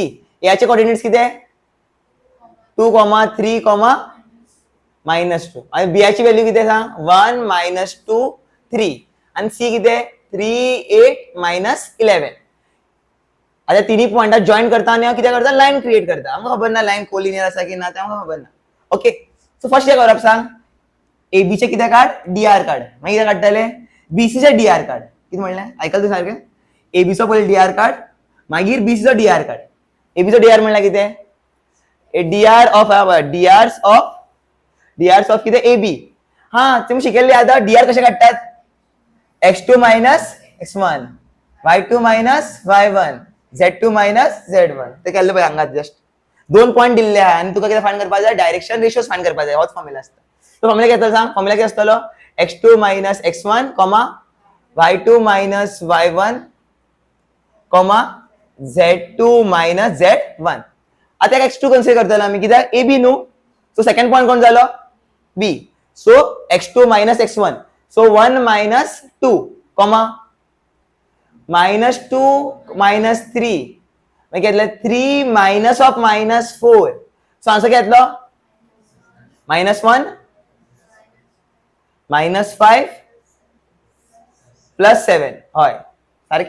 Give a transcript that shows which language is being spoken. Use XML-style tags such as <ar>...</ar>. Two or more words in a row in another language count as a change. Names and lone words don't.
<kok>याचे कोऑर्डिनेट्स किती 2, 3, -2 आणि बी ची व्हॅल्यू किती सांग 1, -2, 3 आणि सी किती 3, 8, -11. आता तिन्ही पॉइंटात जॉईन करता आणि किती करता</kok> <en>line create</en> <kok>करता. आमकां खबर ना लाइन कोलिनियर आसा की ना ते आमकां खबर ना.</kok> <en>okay so first</en> <kok>काय करप सांग एबी चे किती काढ डीआर काढ मागीर किती काढतले बीसी चे डीआर काढ. किती म्हणलें आयकल तू सारकें एबीचो पयलीं डीआर काढ मागीर बीसीचो डीआर काढ. एबीचो डीआर म्हणल्यार कितें</kok> <en>DRs of</en> <kok>किती एबी. हा तुम्ही शिकले आता डीआर कसे काढतात x2 - x1 y2 - y1 z2 - z1 ते केल्ले पळय हांगा</kok> <en>just 2 point</en> <kok>दिल्ले आहा आणि तुका किती फाइंड करपाक जाय</kok> <en>direction ratios find</en> <kok>करपाक जाय. होच फॉर्म्युला असता. तो फॉर्म्युला किती सांग फॉर्म्युला किती आसतलो x2 - x1 y2 - y1 z2 - z1. आता x2 कन्सिडर करतलो आम्ही कित्याक ab न्हू.</kok> <en>so second point</en> <kok>कोण जालो b. So x2 - x1 so 1 - 2 -2 -3 मैं घेतले 3 माइनस ऑफ -4</kok> <en>so answer</en> <kok>घेतलो -1 -5 +7 होय सारखे.</kok>